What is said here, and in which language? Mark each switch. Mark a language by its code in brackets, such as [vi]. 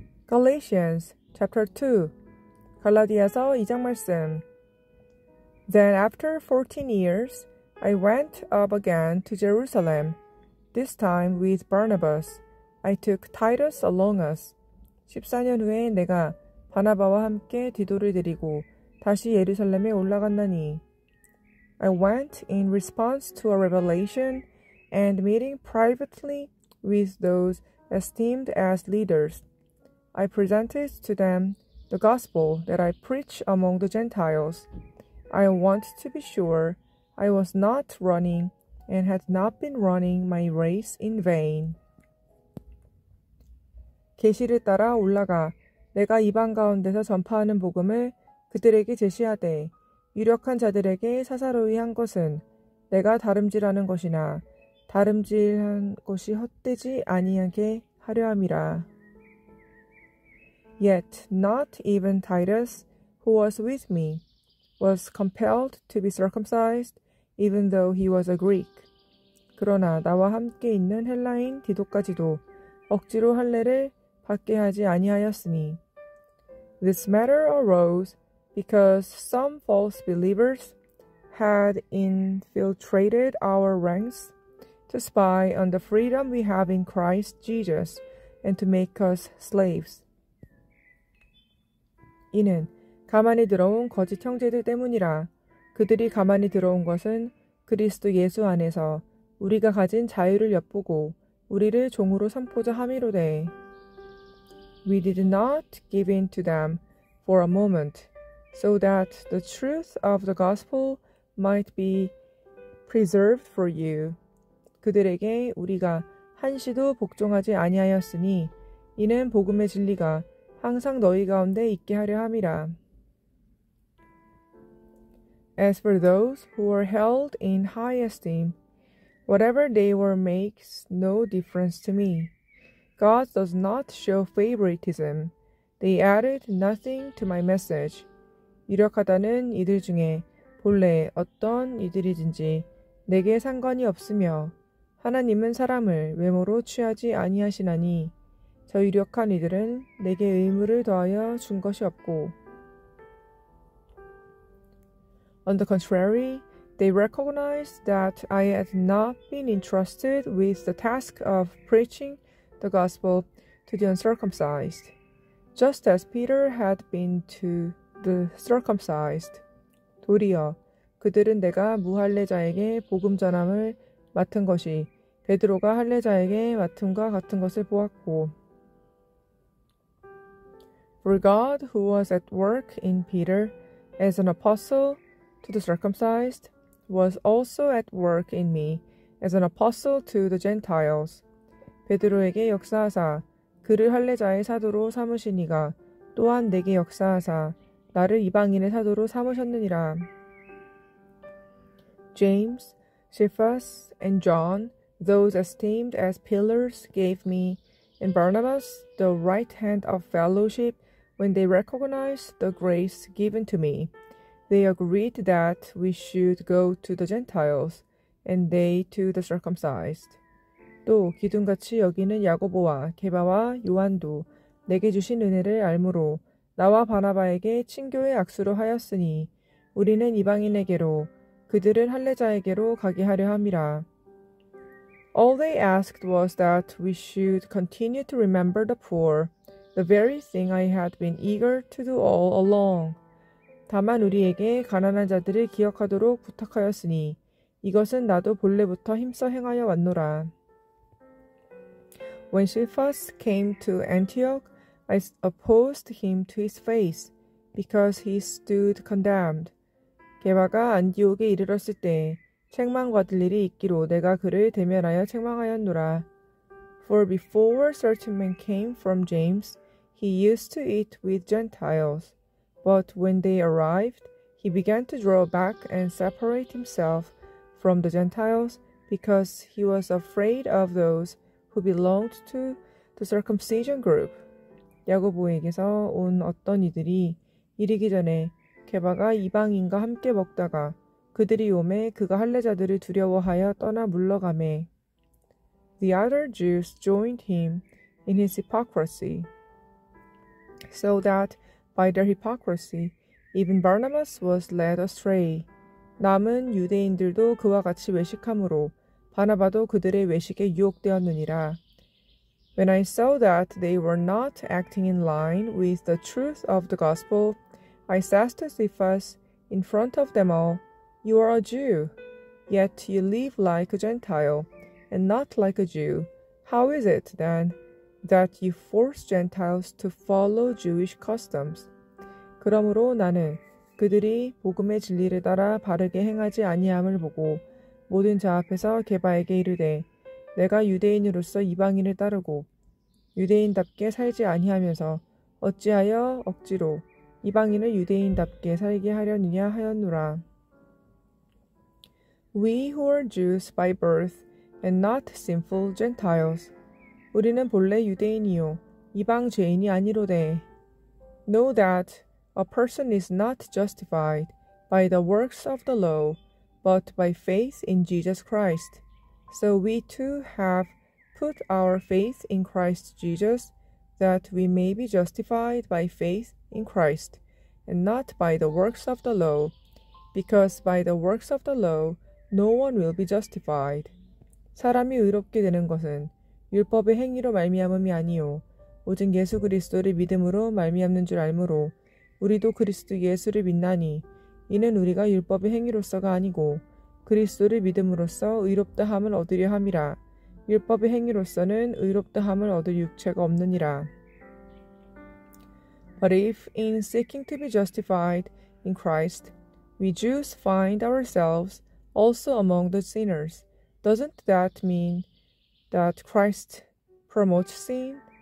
[en] Galatians chapter 2 [ko] 갈라디아서 2장 말씀. [en] Then after 14 years, I went up again to Jerusalem, this time with Barnabas. I took Titus along us. [ko] 14년 후에 내가 바나바와 함께 디도를 데리고 다시 예루살렘에 올라갔나니. [en] I went in response to a revelation and meeting privately with those esteemed as leaders. I presented to them the gospel that I preach among the Gentiles. I want to be sure I was not running and had not been running my race in vain. [ko] 계시를 따라 올라가 내가 이방 가운데서 전파하는 복음을 그들에게 제시하되 유력한 자들에게 사사로이 한 것은 내가 다름질하는 것이나 다름질한 것이 헛되지 아니하게 하려 함이라. [en] Yet not even Titus, who was with me, was compelled to be circumcised, even though he was a Greek. [ko] 그러나 나와 함께 있는 헬라인 디도까지도 억지로 할례를 받게 하지 아니하였으니. [en] This matter arose because some false believers had infiltrated our ranks to spy on the freedom we have in Christ Jesus and to make us slaves. [ko] 이는 가만히 들어온 거짓 형제들 때문이라. 그들이 가만히 들어온 것은 그리스도 예수 안에서 우리가 가진 자유를 엿보고 우리를 종으로 삼고자 함이로되. [en] We did not give in to them for a moment, so that the truth of the gospel might be preserved for you. [ko] 그들에게 우리가 한시도 복종하지 아니하였으니 이는 복음의 진리가 항상 너희 가운데 있게 하려 함이라. [en] As for those who are held in high esteem, whatever they were makes no difference to me. God does not show favoritism. They added nothing to my message. [ko] 유력하다는 이들 중에 본래 어떤 이들이든지 내게 상관이 없으며 하나님은 사람을 외모로 취하지 아니하시나니 저 유력한 이들은 내게 의무를 더하여 준 것이 없고. [en] On the contrary, they recognized that I had not been entrusted with the task of preaching the gospel to the uncircumcised, just as Peter had been to the circumcised. [ko] 도리어 그들은 내가 무할례자에게 복음 전함을 맡은 것이 베드로가 할례자에게 맡음과 같은 것을 보았고. [en] For God, who was at work in Peter as an apostle to the circumcised, was also at work in me as an apostle to the Gentiles. [ko] 베드로에게 역사하사 그를 할례자의 사도로 삼으시니가 또한 내게 역사하사 나를 이방인의 사도로 삼으셨느니라. [en] James, Cephas, and John, those esteemed as pillars, gave me, and Barnabas, the right hand of fellowship, when they recognized the grace given to me. They agreed that we should go to the Gentiles, and they to the circumcised. [ko] 또 기둥같이 여기는 야고보와 게바와 요한도 내게 주신 은혜를 알므로 나와 바나바에게 친교의 악수로 하였으니 우리는 이방인에게로 그들은 할례자에게로 가게 하려 함이라. [en] All they asked was that we should continue to remember the poor, the very thing I had been eager to do all along. [ko] 다만 우리에게 가난한 자들을 기억하도록 부탁하였으니 이것은 나도 본래부터 힘써 행하여 왔노라. [en] When Cephas came to Antioch, I opposed him to his face, because he stood condemned. [ko] 게바가 안디옥에 이르렀을 때 책망받을 일이 있기로 내가 그를 대면하여 책망하였노라. [en] For before certain men came from James, he used to eat with Gentiles. But when they arrived, he began to draw back and separate himself from the Gentiles, because he was afraid of those who belonged to the circumcision group. [ko] 야고보에게서 온 어떤 이들이 이르기 전에 게바가 이방인과 함께 먹다가 그들이 오매 그가 할례자들을 두려워하여 떠나 물러가매. [en] The other Jews joined him in his hypocrisy. so that by their hypocrisy even Barnabas was led astray. [ko] 남은 유대인들도 그와 같이 외식함으로 바나바도 그들의 외식에 유혹되었느니라. [en] When I saw that they were not acting in line with the truth of the gospel, I said to Cephas in front of them all, You are a Jew, yet you live like a Gentile, and not like a Jew. How is it, then, that you force Gentiles to follow Jewish customs? [ko] 그러므로 나는 그들이 복음의 진리를 따라 바르게 행하지 아니함을 보고 모든 자 앞에서 게바에게 이르되 내가 유대인으로서 이방인을 따르고 유대인답게 살지 아니하면서 어찌하여 억지로 이방인을 유대인답게 살게 하려느냐 하였노라. [en] We who are Jews by birth and not sinful Gentiles. [ko] 우리는 본래 유대인이요 이방 죄인이 아니로되. [en] Know that a person is not justified by the works of the law, but by faith in Jesus Christ. So we too have put our faith in Christ Jesus, that we may be justified by faith in Christ, and not by the works of the law, because by the works of the law no one will be justified. [ko] 사람이 의롭게 되는 것은 율법의 행위로 말미암음이 아니요 오직 예수 그리스도를 믿음으로 말미암는 줄 알므로 우리도 그리스도 예수를 믿나니 이는 우리가 율법의 행위로서가 아니고 그리스도를 믿음으로써 의롭다함을 얻으려 함이라. 율법의 행위로서는 의롭다함을 얻을 육체가 없느니라. [en] But if in seeking to be justified in Christ, we Jews find ourselves also among the sinners, doesn't that mean that Christ promotes sin?